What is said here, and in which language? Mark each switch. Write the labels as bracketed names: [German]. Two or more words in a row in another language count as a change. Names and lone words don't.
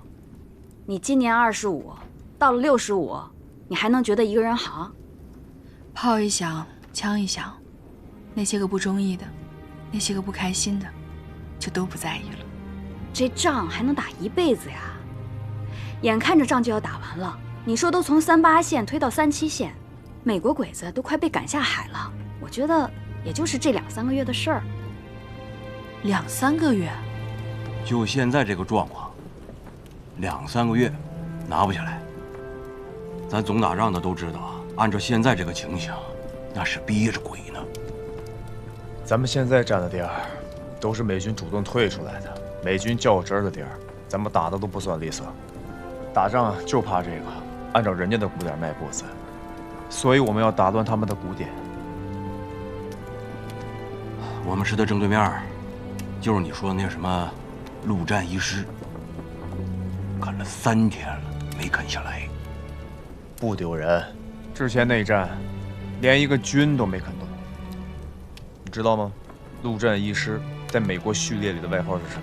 [Chinese] 你今年25，到了65，你還能覺得一個人好？炮一響，槍一響，那些個不中意的，那些個不開心的，就都不在意了。這仗還能打一輩子呀？眼看着仗就要打完了，你說都從38線推到37線，美國鬼子都快被趕下海了。我覺得也就是這2、3個月的事兒。 2、3個月？就現在這個狀況，2、3個月拿不下來。咱總打仗的都知道，按照現在這個情形，那是憋着鬼呢。咱們現在占的地兒，都是美軍主動退出來的，美軍較真的地兒，咱們打的都不算利索。打仗就怕這個，按照人家的鼓點邁步子，所以我們要打亂他們的鼓點。我們師的正對面，就是你說的那什麼陸戰一師，啃了3天了，沒啃下來。不丟人，之前內戰，連一個軍都沒啃動。你知道嗎？陸戰一師在美國序列裡的外號是什麼？